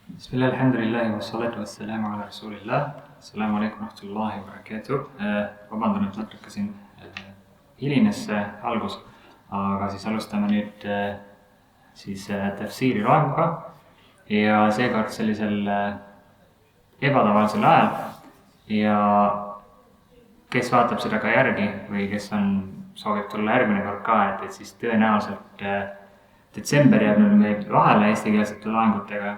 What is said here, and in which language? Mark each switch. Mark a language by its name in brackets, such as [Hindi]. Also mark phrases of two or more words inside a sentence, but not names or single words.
[Arabic] بسم الله، الحمد لله، والصلاة والسلام على رسول الله. السلام عليكم ورحمة الله وبركاته. [Estonian] Vabandan, et natuke siin hilines algus, aga siis alustame nüüd tafsiiri loenguga ja seekord sellisel ebatavalisel ajal. Ja kes vaatab seda ka järgi või kes soovib tulla järgmine kord ka, et siis tõenäoliselt detsember jääb meil vahele eestikeelsete loengutega.